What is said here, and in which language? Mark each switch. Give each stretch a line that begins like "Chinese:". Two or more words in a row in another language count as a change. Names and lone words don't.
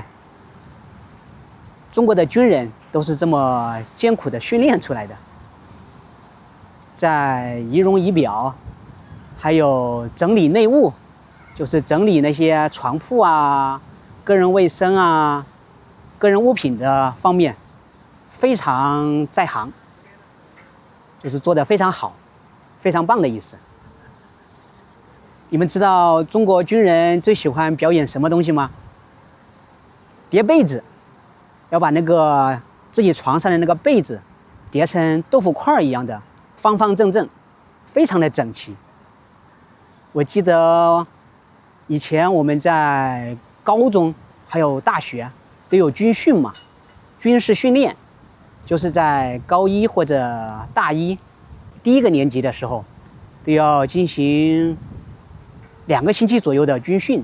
Chinese: 中國的軍人都是這麼艱苦的訓練出來的，在儀容儀表，還有整理內務，就是整理那些床鋪啊、個人衛生啊、個人物品的方面，非常在行，就是做得非常好，非常棒的意思。你們知道中國軍人最喜歡表演什麼東西嗎？疊被子，要把那個自己床上的那個被子疊成豆腐塊一樣的，方方正正，非常的整齊。我記得以前我們在高中還有大學都有軍訓嘛，軍事訓練就是在高一或者大一第1個年級的時候都要進行2個星期左右的軍訓。